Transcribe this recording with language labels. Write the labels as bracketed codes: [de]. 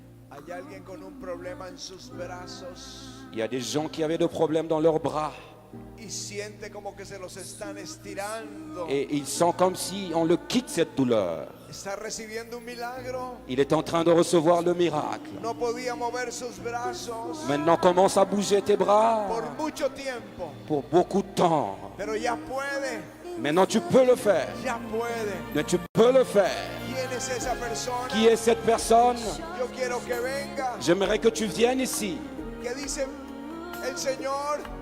[es] Hay alguien con un problema en sus brazos. [fr] Il y a des gens qui avaient des problèmes dans leurs bras. [es] y siente como que se los están estirando. [fr] Et il sent comme si on le quitte cette douleur. [es] Está recibiendo un milagro. [fr] Il est en train de recevoir le miracle. [es] No podía mover sus brazos [fr] Maintenant commence à bouger tes bras [es] por mucho tiempo, [fr] pour beaucoup de temps. [es] pero ya puede, [fr] Maintenant tu peux le faire. [es] ya puede. [fr] Mais tu peux le faire. [es] ¿Quién es esa persona? [fr] Qui est cette personne? [es] Yo quiero que venga. [fr] J'aimerais que tu viennes ici. [es] Que dice el Señor